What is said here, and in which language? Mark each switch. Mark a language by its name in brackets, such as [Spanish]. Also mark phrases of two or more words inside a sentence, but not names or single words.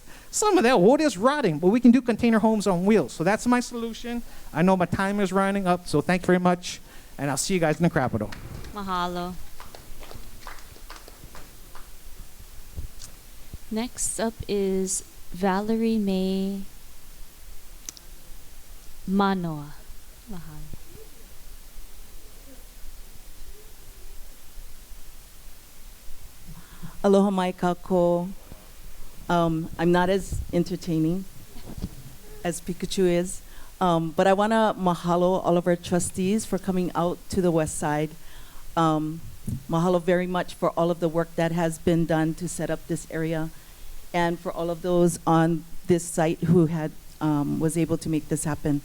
[English] Some of that wood is rotting, but we can do container homes on wheels. So that's my solution. I know my time is running up, so thank you very much, and I'll see you guys in the Capitol. Mahalo. Next up is Valerie Mae Manoa. [Hawaiian] Aloha mai kako. [English] I'm not as entertaining as Pikachu is, but I want to mahalo all of our trustees for coming out to the west side. Mahalo very much for all of the work that has been done to set up this area, and for all of those on this site who had was able to make this happen.